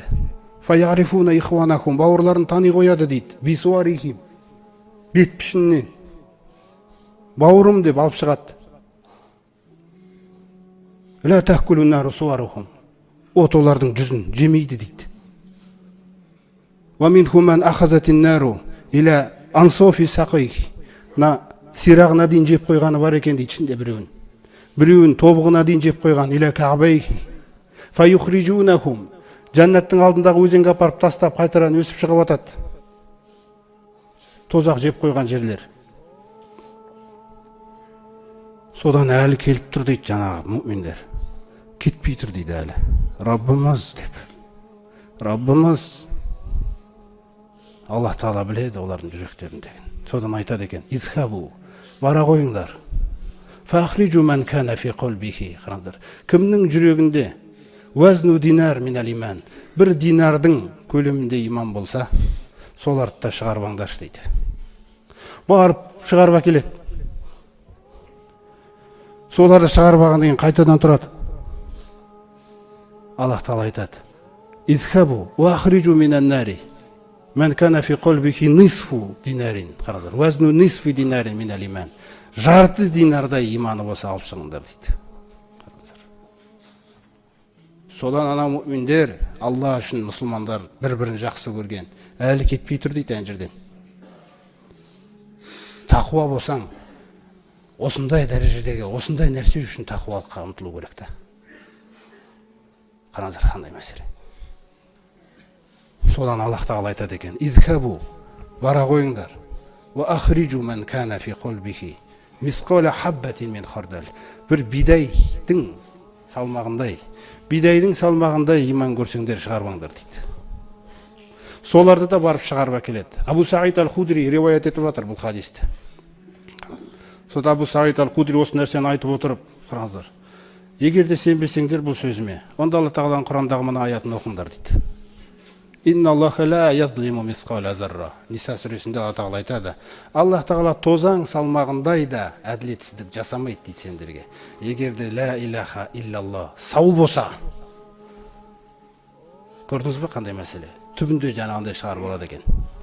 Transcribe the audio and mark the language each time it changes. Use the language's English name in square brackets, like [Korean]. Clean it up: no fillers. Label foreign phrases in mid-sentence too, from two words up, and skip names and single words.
[Arabic] فيعرفون إخوانهم, [Kazakh] бауырларын тани қояды дейді. Бисуарихим, бет пішіннен. Бауырым деп алып шығады. [Arabic] لا تأكل النار صورهم, [Kazakh] от олардың жүзін жемейді дейді. [Arabic] ومنهم من أخذته النار إلى أنصاف ساقيه, [Kazakh] на сирағына дейін жеп қойғаны бар екен дейді ішінде біреуін тобығына дейін жеп қойған. [Arabic] إلى كعبيه فيخرجونهم, [Kazakh] жәннаттың алдындағы өзенге апарып тастап қайтадан өсіп шығып атады. Тозақ жеп қойған жерлер. Содан әлі келіп тұр дейді жаңағы мүминдер. Кетпей тұр дейді әлі. Раббымыз деп. Раббымыз. Аллах тағала біледі олардың жүректерін деген. Содан айтады екен, изхабу, бара қойыңдар. [Arabic] فأخرجوا من كان في قلبه. [Kazakh] Қараңыздар. Кімнің жүрегінде [Arabic] وزن دينار من الإيمان, [Kazakh] бір динардың көлемінде иман болса, соларды да шығарып алыңдаршы дейді. Барып шығарып әкеледі. Соларды шығарып алғаннан кейін қайтадан тұрады. Аллах тағала айтады, [Arabic] اذهبوا وأخرجوا من النار من كان في قلبه نصف دينار. Қараңыздар. وزن نصف دينار من الإيمان. [Kazakh] Жарты динардай иманы болса алып шығыңдар дейді. Содан ана мүминдер, Алла үшін мұсылмандар бір-бірін жақсы көрген, әлі кетпей тұр дейді әнжірден. Тақуа болсаң, осындай дәрежедегі, осындай нәрсе үшін тақуалыққа ұмтылу керек та. Қараңыздар қандай мәселе. Содан Аллах тағала айтады екен, изхабу, бара қойыңдар. [Arabic] وأخرجوا من كان في قلبه مثقال حبة من خردل. [Kazakh] Бір бидайдың салмағындай иман көрсеңдер шығарбаңдар дейді. Соларды да барып шығарып әкеледі. Абу Саид ал-Худри риуаят етіп жатыр бұл хадисті. Сода Абу Саид ал-Худри осы нәрсені айтып отырып, қараңыздар. Егер де сенбесеңдер бұл сөзіме, онда Алла тағаланың Құрандағы мына аятын оқыңдар дейді. [Arabic] إن الله لا يظلم مثقال ذرة. [Kazakh] Ниса сүресінде Алла тағала айтады. Аллах тағала тозаң салмағындай да әділетсіздік жасамайды дейді сендерге. Егер де [Arabic] لا إله إلا الله [Kazakh] сау болса. Көрдіңіз бе қандай мәселе? Түбінде жаңағындай шығарып алады екен.